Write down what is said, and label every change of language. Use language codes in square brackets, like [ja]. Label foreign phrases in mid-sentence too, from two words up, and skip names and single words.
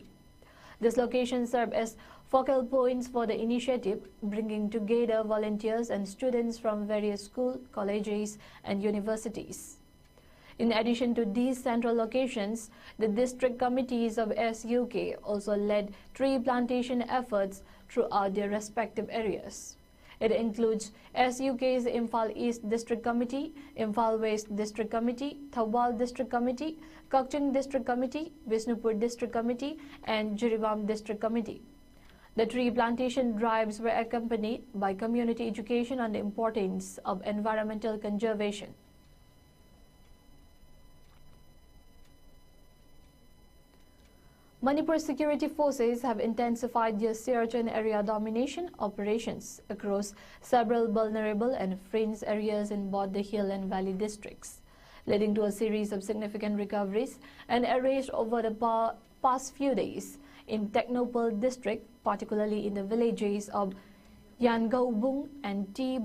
[en] This location served as focal points for the initiative, bringing together volunteers and students from various schools, colleges, and universities. In addition to these central locations, the district committees of SUK also led tree plantation efforts throughout their respective areas. It includes SUK's Imphal East District Committee, Imphal West District Committee, Thawal District Committee, Kakching District Committee, Bishnupur District Committee, and Jiribam District Committee. The tree plantation drives were accompanied by community education on the importance of environmental conservation. Manipur security forces have intensified their search and area domination operations across several vulnerable and fringe areas in both the hill and valley districts, leading to a series of significant recoveries and arrests over the past few days in Technopal district, particularly in the villages of Yangaubung and T.